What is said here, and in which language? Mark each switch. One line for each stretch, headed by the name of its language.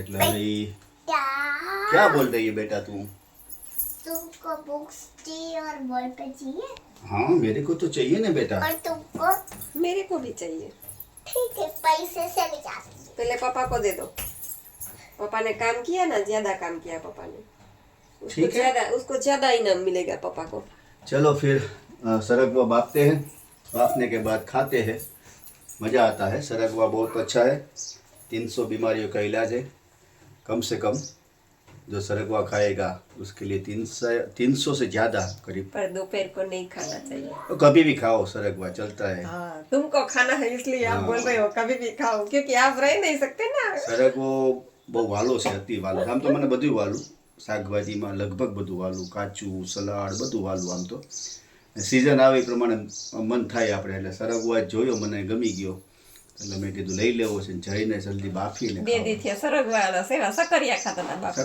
Gujarati: એટલે હવે
Hindi: ક્યાં બોલ રહી है बेटा तुम? तुमको बुक्स चाहिए और बॉल पे चाहिए? हाँ, मेरे को तो चाहिए ना बेटा. और तुमको? मेरे को भी चाहिए. ठीक है, पैसे से भी जा सकते. पहले पापा को दे दो. पापा ने काम किया ना, ज्यादा काम किया पापा ने. उसको ज्यादा इनाम मिलेगा पापा को. चलो फिर सरगवा बांटते हैं, बांटने के बाद खाते हैं, मज़ा आता है. सरगवा बहुत अच्छा है, 300 बीमारियों का इलाज है. कम से कम जो सरगवा खाएगा उसके लिए 300 से ज़्यादा करीब. पर दोपहर को नहीं खाना चाहिए. तो कभी भी खाओ, सरगवा चलता है. हाँ, तुमको खाना है इसलिए आप बोल रहे हो कभी भी खाओ, क्योंकि आप रह नहीं सकते ना.
Gujarati: સરગવો બહુ વાલો છે, અતિ વાલો. આમ તો મને બધું વાલું, શાકભાજીમાં લગભગ બધું વાલું, કાચું સલાડ બધું વાલું. આમ તો સિઝન આવે એ પ્રમાણે મન થાય આપણે. એટલે સરગવો આજ જોયો, મને ગમી ગયો એટલે મેં કીધું લઈ લેવો છે. જઈને જલ્દી બાફીને બે દીથી સરગવા સેવા સકરિયા ખાતા હતા બાપા.